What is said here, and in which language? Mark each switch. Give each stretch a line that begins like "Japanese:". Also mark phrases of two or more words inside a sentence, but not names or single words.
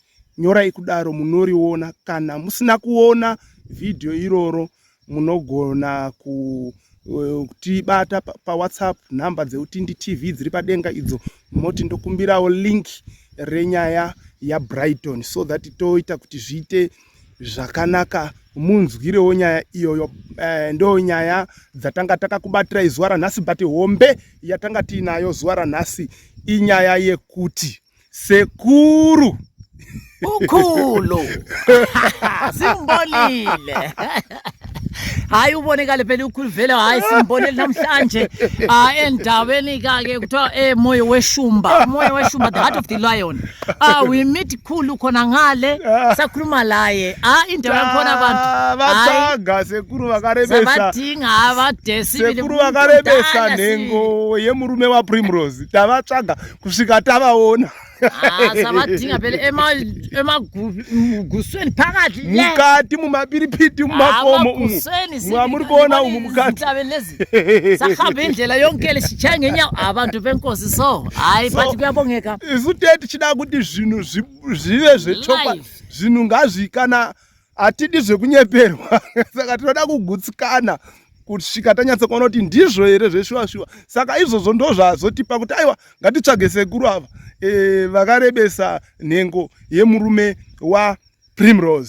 Shona: Nyorai kudaro munoriona. Kana musina kuona video iroro munogona kutibata pa WhatsApp, namba dzeUtindi TV dziri padenga idzo, moti ndokumbirawo link renyaya yaBrighton
English: so that
Shona: toita kuti zviite zvakanaka, munzwirewo nyaya iyoyo. Ndo nyaya dzatanga takakubatirai zuva ranhasi, but hombe yatanga tiinayo zuva ranhasi inyaya yekuti sekuru
North Ndebele: ukhulu simbonile. Hayi ubonekale phela ukhulu vele, hayi simbonile namhlanje endaweni ke kuthiwa Moyo Weshumba, Moyo Weshumba,
English: the heart of the lion. We meet
North Ndebele: khulu khona ngale, sakhuluma laye. Indawo yakhona abantu
Shona: bacaga sekuru vakarebesa,
North Ndebele: sabadinga abadesi,
Shona: sekuru vakarebesa nengo yemurume waPrimrose, tavatsvaga kusvika tavaona.
North Ndebele: Sabadinga phela emagusweni phakathi
Shona: mukati mumapiripiti mumakomo umu mwamuri kuona umu mukati
North Ndebele: sahamba indlela yonke le sitshaya ngenyawo abantu benkosi. So hayi but kuyabongeka
Shona: isu teti chida kuti zvinhu zvive zvechokwadi, zvinhu ngazvikana atidi zvekunyeperwa. Saka tinoda kugutsikana kusvika tanyatsa kuona kuti ndizvo here zveshuwa-shuwa. Saka izvozvo ndo zvazotipa kuti aiwa ngatitsvage sekuru ava vakarebesa nhengo yemurume waPrimrose.